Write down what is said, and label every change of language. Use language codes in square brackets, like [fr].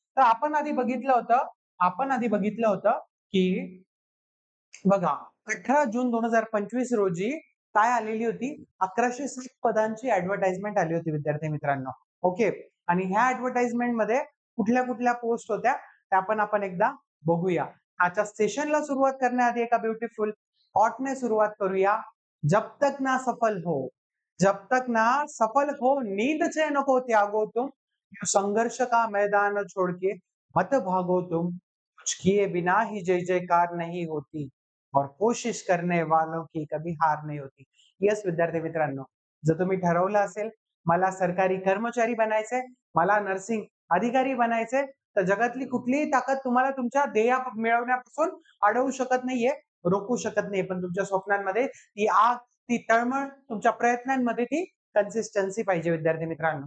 [mr] तर आपण आधी बघितलं होतं की बघा 18 जून 2025 रोजी काय आलेली होती, 1107 पदांची ऍडव्हर्टाइजमेंट आली होती विद्यार्थी मित्रांनो. ओके, आणि ह्या ऍडव्हर्टाइजमेंट मध्ये कुठल्या कुठल्या पोस्ट होत्या त्या पण आपण एकदा बघूया. आजच्या सेशनला सुरुवात करण्याआधी एका ब्युटिफुल थॉटने सुरुवात करूया. [hi] जब तक ना सफल हो, जब तक ना सफल हो, नींद से नको त्यागो तुम, संघर्ष का मैदान छोड़ के मत भागो तुम, कुछ किए बिना ही जय जयकार नहीं होती और कोशिश करने वालों की कभी हार नहीं होती. [mr] यस विद्यार्थी मित्रांनो, जर तुम्ही ठरवलं असेल मला सरकारी कर्मचारी बनायचंय, मला नर्सिंग अधिकारी बनायचंय, तर जगातली कुठलीही ताकद तुम्हाला तुमच्या ध्येय मिळवण्यापासून अडवू शकत नाहीये, रोखू शकत नाही. पण तुमच्या स्वप्नांमध्ये ती आग, ती तळमळ, तुमच्या प्रयत्नांमध्ये ती कन्सिस्टन्सी पाहिजे विद्यार्थी मित्रांनो.